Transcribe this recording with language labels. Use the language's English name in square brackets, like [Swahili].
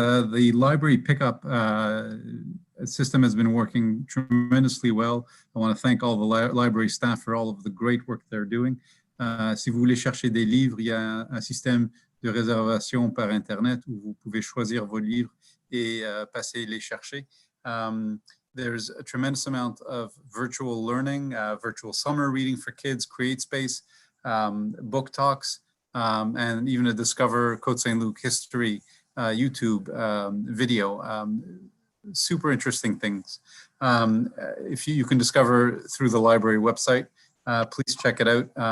[English] The library pickup system has been working tremendously well. I want to thank all the library staff for all of the great work they're doing. [French] Si vous voulez chercher des livres, il y a un système de réservation par Internet où vous pouvez choisir vos livres et passer les chercher. [English] There's a tremendous amount of virtual learning, virtual summer reading for kids, Create Space, book talks, and even a Discover Côte Saint-Luc history YouTube video. Super interesting things. If you can discover through the library website, please check it out.